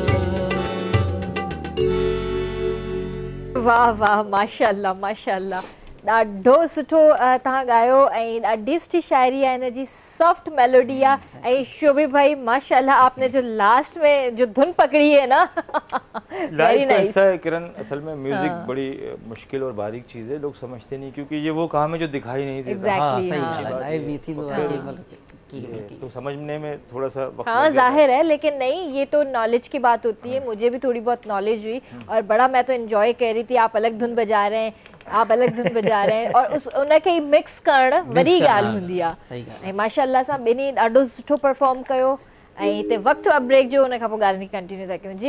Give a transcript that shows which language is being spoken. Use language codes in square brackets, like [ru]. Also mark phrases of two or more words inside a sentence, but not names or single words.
[sd] वाह वाह माशाल्लाह माशाल्लाह। ॾाढो सुठो तव्हां ॻायो ऐं ॾाढी सुठी शाइरी आहे, हिन जी [en] soft melody [sd] आहे। [ur] ۽ شوبھی بھائی ماشاءاللہ آپ نے جو لاسٹ میں جو دھن پکڑی ہے نا ویری لائف کا نائس. حصہ ہے کرن. اصل میں میوزک بڑی مشکل اور باریک چیز ہے، لوگ سمجھتے نہیں کیونکہ یہ وہ کام ہے جو دکھائی نہیں دیتا. ہاں Exactly, صحیح ہاں. [sd] ॻाल्हि आहे। लाइव बि थींदो आहे [ur] تو سمجھنے میں تھوڑا سا وقت ہاں لگ جاتا ہے. ظاہر ہے، لیکن نہیں یہ تو نالج کی بات ہوتی ہے۔ مجھے بھی تھوڑی بہت نالج ہوئی اور بڑا میں تو انجوائے کر رہی تھی. آپ الگ دھن بجا رہے ہیں، آپ الگ دھن بجا رہے ہیں اور اس [sd] उनखे मिक्स करण वरी ॻाल्हि हूंदी आहे। सही ॻाल्हि ऐं माशाल्लाह सां ॿिन्ही ॾाढो सुठो परफॉर्म कयो। ऐं हिते वक़्तु आहे ब्रेक जो, उन खां पोइ ॻाल्हि कंटिन्यू था कयूं।